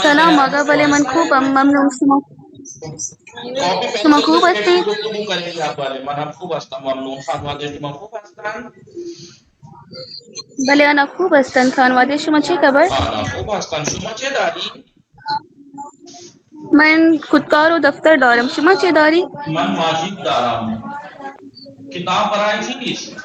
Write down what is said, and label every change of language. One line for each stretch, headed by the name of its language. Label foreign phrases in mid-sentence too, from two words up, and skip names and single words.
Persian: سلام آقا. بله من خوبم. ممنون. شما خوب هستید؟
Urdu: گفتگو کریں گے آپ والے.
Persian: من خوب هستم ممنون. خانواده شما خوب هستند؟ بله انا خوب هستم. خانواده شما چه خبر؟ آنا خوب هستند. شما چه داری؟ من خودکار و دفتر دارم. شما چه داری؟ من ماجد دارم. کتاب برای چیست؟